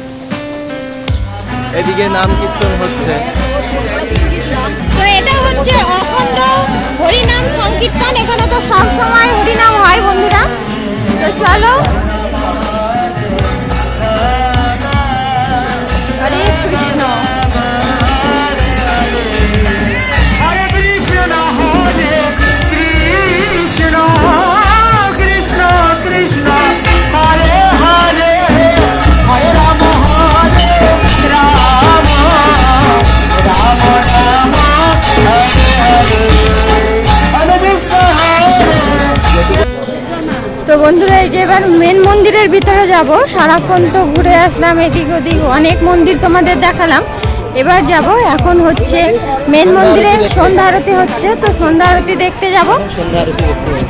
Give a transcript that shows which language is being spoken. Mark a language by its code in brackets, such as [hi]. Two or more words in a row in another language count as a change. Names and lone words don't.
[bn] এদিকে নাম কীর্তন হচ্ছে। তো এটা হচ্ছে অখণ্ড হরিনাম সংকীর্তন, এখানে তো সব সময় হরিনাম হয় বন্ধুরা। তো চলো, হরে কৃষ্ণ। Hare Krishna, Hare Krishna, Krishna Krishna, Hare Hare, Hare Rama, Hare Rama, Rama Rama, Hare Hare, Hare Krishna, Hare. তো বন্ধুরা, এই যে এবার মেন মন্দিরের ভিতরে যাব। সারাক্ষণ তো ঘুরে আসলাম এদিক ওদিক, অনেক মন্দির তোমাদের দেখালাম। এবার যাব, এখন হচ্ছে মেন মন্দিরে সন্ধ্যা আরতি হচ্ছে, তো সন্ধ্যা আরতি দেখতে যাব। সন্ধ্যা আরতি দেখতে হবে।